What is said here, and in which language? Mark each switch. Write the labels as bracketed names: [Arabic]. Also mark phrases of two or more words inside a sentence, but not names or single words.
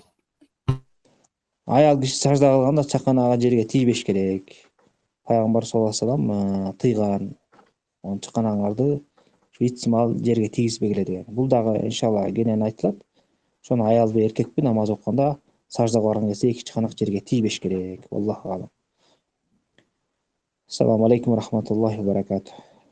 [Kyrgyz] Аял киши сажда кылганда чаканагы жерге тийбеш керек. Пайгамбар [Arabic] صلى الله عليه وسلم [Kyrgyz] тыйган. Чаканаңарды ихтимал жерге тийгизбегиле деген. Бул дагы иншалла кенен айтылат. ошону аялбы эркекпи намаз окуганда саждага барган кезде эки чыканак жерге тийбеш керек. [Arabic] الله أعلم. السلام عليكم ورحمة الله وبركاته.